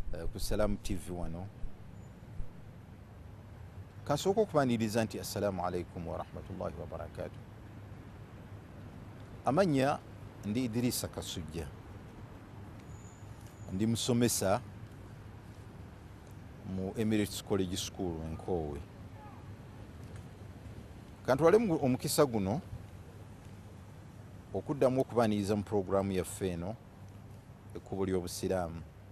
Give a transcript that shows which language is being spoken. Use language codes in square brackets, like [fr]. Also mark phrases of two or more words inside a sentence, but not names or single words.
[lg] ku Salamu TV wano. Kasooka okubaniriza nti [ar] السلام عليكم ورحمة الله وبركاته. [lg] Amanya ndi Idrisa Kasujja, ndi musomesa mu Emirates College School Nkowe. Kantwale omukisa guno okuddamu okubaniriza mu programu yaffe eno ekkubo ly'obusiraamu.